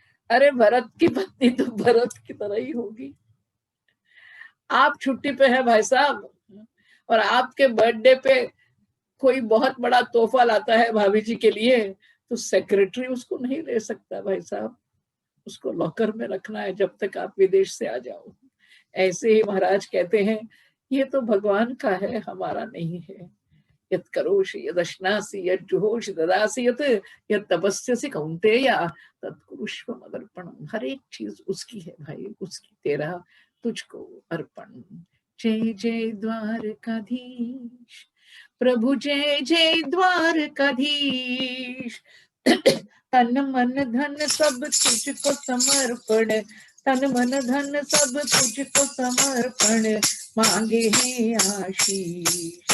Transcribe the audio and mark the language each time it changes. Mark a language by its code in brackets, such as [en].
[hi] अरे भरत की पत्नी तो भरत की तरह ही होगी। आप छुट्टी पे है भाई साहब, और आपके बर्थडे पे कोई बहुत बड़ा तोहफा लाता है भाभी जी के लिए, तो सेक्रेटरी उसको नहीं ले सकता भाई साहब, उसको लॉकर में रखना है जब तक आप विदेश से आ जाओ। ऐसे ही महाराज कहते हैं, ये तो भगवान का है, हमारा नहीं है। [sa] यत् करोषि यदश्नासि यज्जुहोषि ददासि यत् यत् तपस्यसि कौन्तेय तत्कुरुष्व मदर्पणम्। [hi] हर एक चीज उसकी है भाई, उसकी, तेरा तुझको अर्पण। जय जय द्वारकाधीश प्रभु, जय जय द्वारकाधीश। तन मन धन सब तुझको समर्पण, तन मन धन सब तुझको समर्पण, मांगे हैं आशीष।